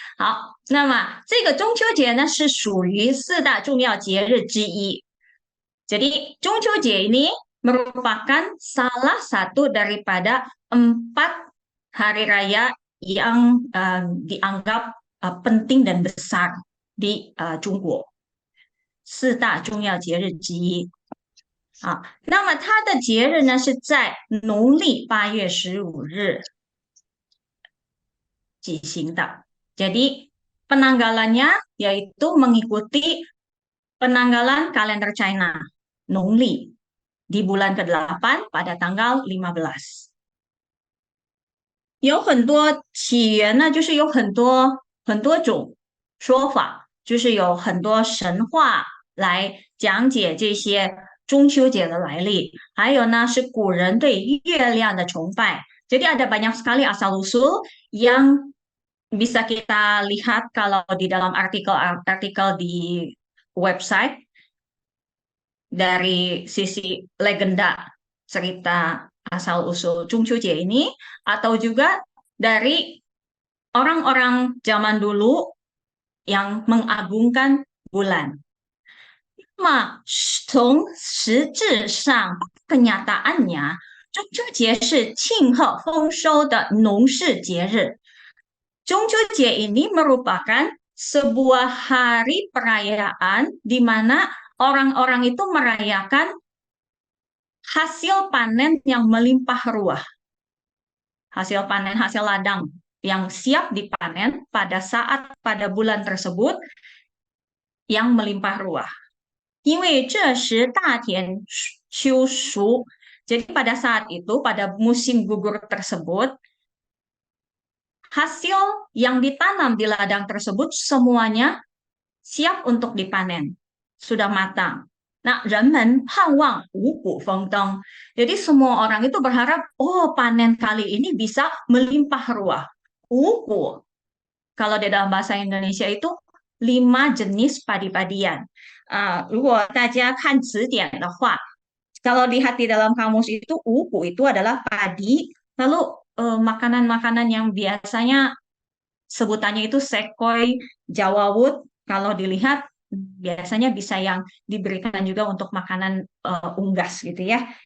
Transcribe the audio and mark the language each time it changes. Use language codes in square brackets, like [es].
[zh] 好，那么这个中秋节呢是属于四大重要节日之一。 [id] Jadi Jungqiu ini merupakan salah satu daripada 4 hari raya yang dianggap penting dan besar di Jungguo， [zh] 四大重要节日之一。啊，那么它的节日呢是在农历8月15日举行的。 [id] Jadi penanggalannya yaitu mengikuti penanggalan kalender China, Nongli, di bulan ke-8 pada tanggal 15。 [zh] 有很多起源呢，就是有很多种说法，就是有很多神话来讲解这些中秋节的来历，还有呢是古人对月亮的崇拜。 [id] Jadi ada banyak sekali asal-usul yang bisa kita lihat kalau di dalam artikel-artikel di website dari sisi legenda cerita asal-usul Jungqiu ini atau juga dari orang-orang zaman dulu yang mengagungkan bulan. [zh] 那么从实质上 [id] kenyataannya, [zh] 中秋节是庆贺丰收的农事节日。 [id] 中秋节 ini merupakan sebuah hari perayaan di mana orang-orang itu merayakan hasil panen yang melimpah ruah, hasil panen hasil ladang yang siap dipanen pada bulan tersebut yang melimpah ruah. [zh] 因为这时大田秋熟, [id] jadi pada saat itu, pada musim gugur tersebut, hasil yang ditanam di ladang tersebut semuanya siap untuk dipanen, sudah matang. [zh] Nah, 人们盼望五谷丰登. [id] Jadi semua orang itu berharap, oh panen kali ini bisa melimpah ruah. Ugu, kalau di dalam bahasa Indonesia itu 5 jenis padi-padian. [zh] 如果大家看词典的话, [id] kalau lihat di dalam kamus itu, ugu itu adalah padi, lalu makanan-makanan yang biasanya sebutannya itu sekoi, jawawut, kalau dilihat biasanya bisa yang diberikan juga untuk makanan unggas gitu ya.